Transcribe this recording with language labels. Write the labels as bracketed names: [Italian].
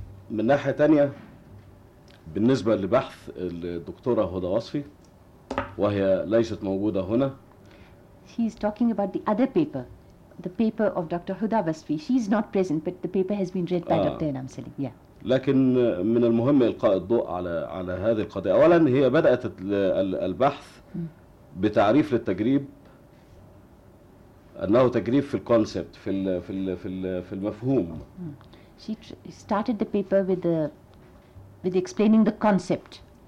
[Arabic] من ناحية تانية بالنسبة لبحث الدكتورة هدى وصفي وهي ليست موجودة هنا. [English] She's talking about the other paper. The paper of Dr. Huda Wasfi. She's not present but the paper has been read by Dr. Enam Selim. Yeah. [Arabic] لكن من المهم إلقاء الضوء على هذه القضية. أولا هي بدأت البحث بتعريف للتجريب أنه تجريب في الكونسبت في المفهوم. [English] She started the paper with explaining the concept.